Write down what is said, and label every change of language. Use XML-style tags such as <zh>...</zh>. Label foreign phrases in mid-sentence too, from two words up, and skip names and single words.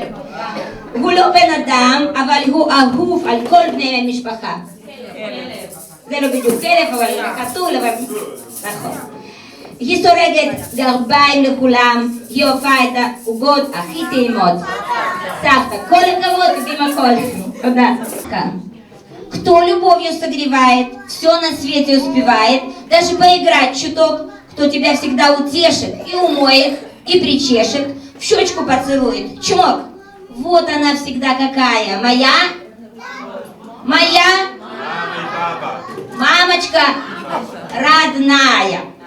<he>הוא לא בן אדם, אבל הוא אהוב על כל בני המשפחה. זה לא בדיוק כלב, אבל חתול, אבל... נכון. היא סורגת גרביים לכולם, היא אוהבה את העוגות הכי טעימות. סבתא, כל הכבוד, יודעים הכל. תודה.</he> <ru>Кто любовью согревает, все на свете успевает, даже поиграть чуток, кто тебя всегда утешит, и умоет, и причешет, в щечку поцелует, чмок. Вот она всегда какая, моя? Моя? Мамочка родная.</ru>